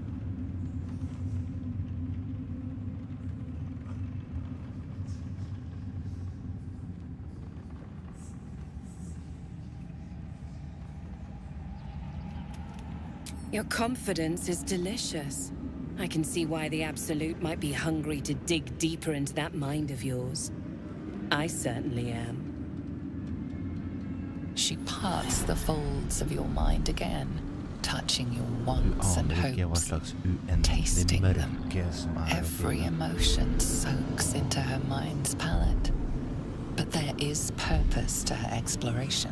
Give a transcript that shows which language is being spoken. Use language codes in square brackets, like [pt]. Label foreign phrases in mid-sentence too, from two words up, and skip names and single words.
[en] Your confidence is delicious. I can see why the Absolute might be hungry to dig deeper into that mind of yours. I certainly am. She parts the folds of your mind again, touching your wants and [no] Aner ikke hva [en] hopes, [no] slags uendelig [en] tasting them. [no] mørke som er [en] Every [no] oppi. [en] emotion soaks into her mind's palette. But there is purpose to her exploration.